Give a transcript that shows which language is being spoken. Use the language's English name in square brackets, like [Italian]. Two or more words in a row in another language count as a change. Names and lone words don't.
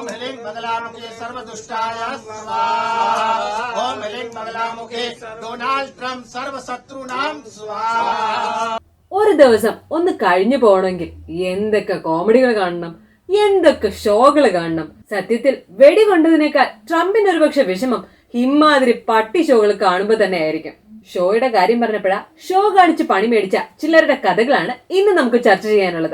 [Sanskrit] ऐं बगलामुखे सर्वदुष्टाय स्वाहा। ओम ऐं बगलामुखे डोनाल्ड ट्रम्प सर्वशत्रुनां स्वाहा। [Malayalam] ഒരു ദിവസം ഒന്ന് കഴിഞ്ഞു പോകണമെങ്കിൽ എന്തൊക്കെ കോമഡികൾ കാണണം, എന്തൊക്കെ ഷോകൾ കാണണം. സത്യത്തിൽ വെടികൊണ്ടതിനേക്കാൾ ട്രംപിന് ഒരുപക്ഷെ വിഷമം ഇമ്മാതിരി പട്ടി ഷോകൾ കാണുമ്പോൾ തന്നെ ആയിരിക്കും. ഷോയുടെ കാര്യം പറഞ്ഞപ്പോഴാ ഷോ കാണിച്ച് പണി മേടിച്ച ചിലരുടെ കഥകളാണ് ഇന്ന് നമുക്ക് ചർച്ച ചെയ്യാനുള്ളത്.